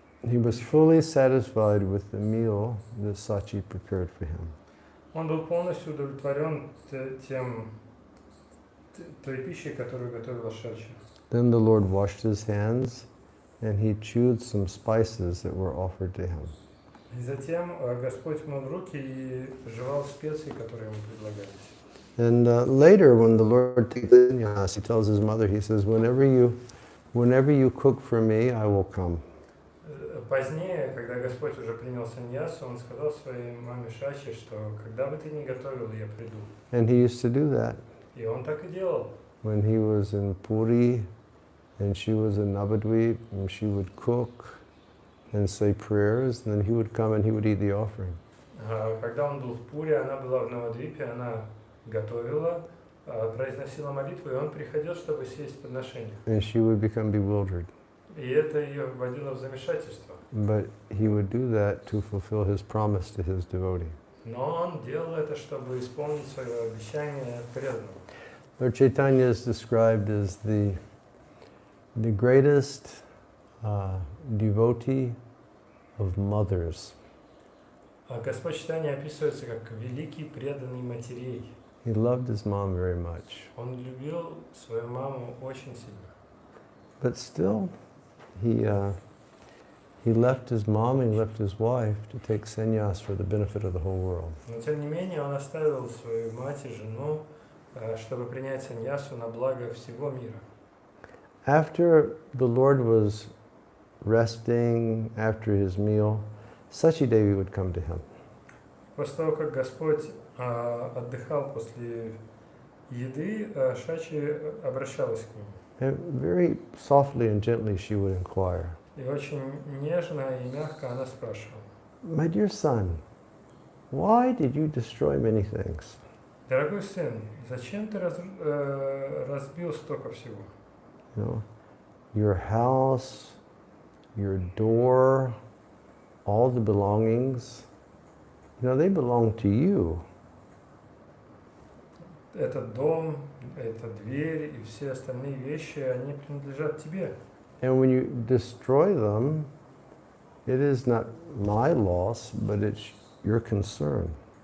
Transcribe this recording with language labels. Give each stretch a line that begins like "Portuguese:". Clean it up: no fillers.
English: He was fully satisfied with the meal that Sachi prepared for him.
Russian: Он был полностью удовлетворен той пищей, которую готовила Шачи.
English: Then the Lord washed his hands and he chewed some spices that were offered to him.
Russian: И затем Господь мыл руки и жевал специи, которые ему предлагались.
English: And later, when the Lord takes sannyas, he tells his mother, he says, whenever you cook for me, I will come.
Russian: Позднее, когда Господь уже принял саньясу, он сказал своей маме Шачи, что когда бы ты ни готовил, я приду.
English: And he used to do that.
Russian: И он так и делал.
English: When he was in Puri and she was in Navadvip, and she would cook and say prayers, and then he would come and he would eat the offering.
Russian: Когда он был в Пуре, она была в Навадвипе, она готовила, произносила молитву, и он приходил, чтобы съесть подношение.
English: And she would become bewildered.
Russian: И это ее вводило в замешательство.
English: But he would do that to fulfill his promise to his devotee.
Russian: Но он делал это, чтобы исполнить свое обещание преданному.
English: Lord Chaitanya is described as the greatest devotee of mothers.
Russian: Господь Чайтанья описывается как великий преданный матерей.
English: He loved his mom very much.
Russian: Он любил свою маму очень сильно.
English: But still, he left his mom and he left his wife to take sannyas for the benefit of the whole world.
Russian: Но тем не менее он оставил свою мать и жену, чтобы принять саньясу на благо всего мира.
English: After the Lord was resting after his meal, Sachi Devi would come to him.
Russian: После того, как Господь отдыхал после еды, Шачи обращалась к нему.
English: And very softly and gently she would inquire,
Russian: И очень нежно и мягко она спрашивала:
English: "My dear son, why did you destroy many things?"
Russian: Дорогой сын, зачем ты разбил столько всего?
English: You know, your house, your door, all the belongings, they belong to you.
Russian: Этот дом, эта дверь и все остальные вещи, они принадлежат тебе.
English: And when you destroy them, it is not my loss, but it's your concern.